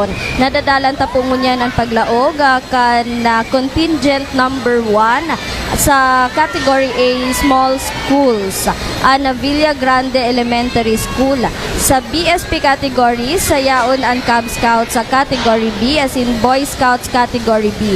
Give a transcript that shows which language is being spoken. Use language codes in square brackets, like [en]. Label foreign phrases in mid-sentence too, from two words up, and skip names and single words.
[bik] Nadadalan tapungunyan ang paglaog kan contingent number 1 sa category A Small Schools ang Villa Grande Elementary School. Sa BSP category, sayaon ang Cub Scouts sa category B [en] as in Boy Scouts category B.